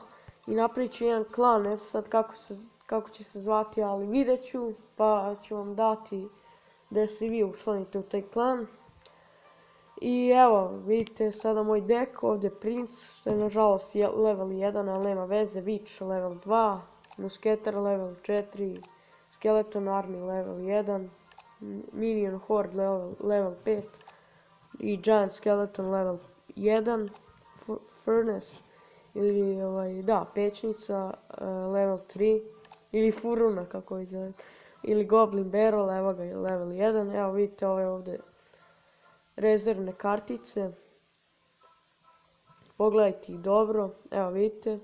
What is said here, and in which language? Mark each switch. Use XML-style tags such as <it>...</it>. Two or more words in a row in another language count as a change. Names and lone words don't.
<hr>I napravit ću jedan klan, ne znam sad kako će se zvati, ali vidjet ću, pa ću vam dati da se vi učlanite u taj klan. I evo, vidite sada moj dek, ovdje Prince, što je nažalost level 1, ali nema veze, Witch level 2, Musketer level 4, Skeleton Army level 1, Minion Horde level 5 i Giant Skeleton level 1, Furnace, ili Pećnica level 3, ili Furuna kako izgleda, ili Goblin Barrel, evo ga level 1, evo vidite ove ovdje rezervne kartice, pogledajte ih dobro, evo vidite.</hr>